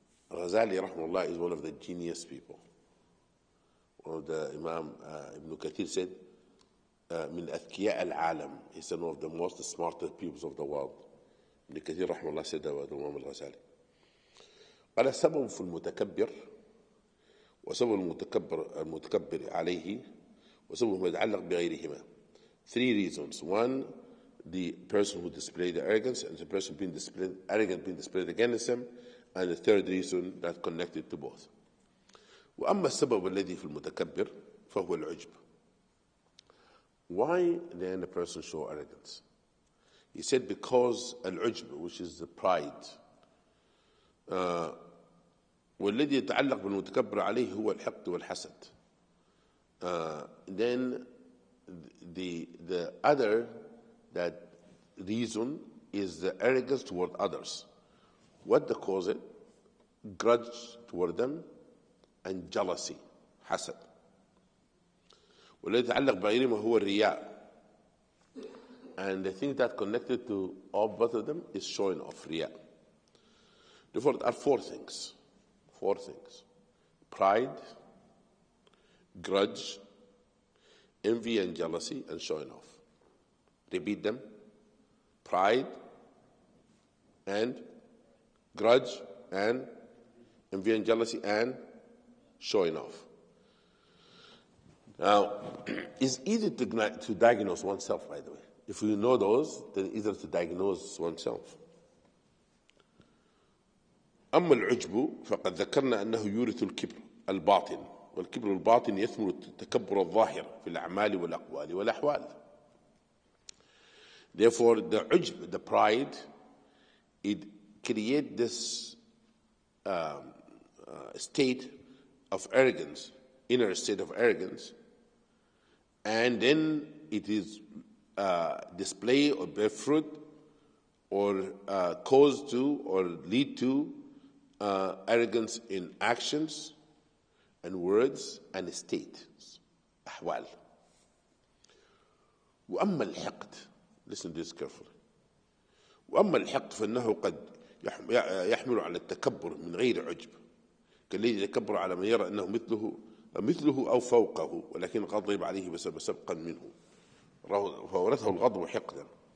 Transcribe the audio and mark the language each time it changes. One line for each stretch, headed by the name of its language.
English: Ghazali rahmahullah is one of the genius people. One of the Imam Ibn Kathir said,
Arabic: من أذكياء العالم.
English: He said one of the most smartest people of the world. Ibn Kathir rahmahullah said that about Imam Al-Ghazali.
Arabic: قال السبب في المتكبر وسبب المتكبر عليه وسبب ما يتعلق بغيرهما.
English: 3 reasons. 1, the person who displayed the arrogance, and the person being displayed against him, and the 3rd reason that connected to both.
Arabic: وأما السبب الذي في المتكبر فهو العجب.
English: Why then the person show arrogance? He said because al-ujb, which is the pride,
Arabic: والذي يتعلق بالمتكبر عليه هو الحقد والحسد.
English: Then the other that reason is the arrogance toward others. What they cause it? Grudge toward them and jealousy, حسد.
Arabic: والذي يتعلق بغيرهما هو الرياء.
English: And the thing that connected to all both of them is showing off, riyah. Therefore, there are four things. Pride, grudge, envy and jealousy, and showing off. Repeat them. Pride and grudge and envy and jealousy and showing off. Now, it's easy to diagnose oneself, by the way. If you know those, then it's easier to diagnose oneself.
Arabic: أما العجب فقد ذكرنا أنه يورث الكبر الباطن، والكبر الباطن يثمر التكبر الظاهر في الأعمال والأقوال والأحوال.
English: Therefore, the ujb, the pride, it creates this state of arrogance, inner state of arrogance, and then it is display or bear fruit or cause to or lead to arrogance in actions and words and states, أحوال.
Arabic: وأما الحقد,
English: listen to this carefully.
Arabic: وأما الحقد فإنه قد يحمل على التكبر من غير عجب، كالذي يتكبر على من يرى أنه مثله أو فوقه، ولكن غضب عليه بسبب سبقا منه فورثه الغضب حقدا.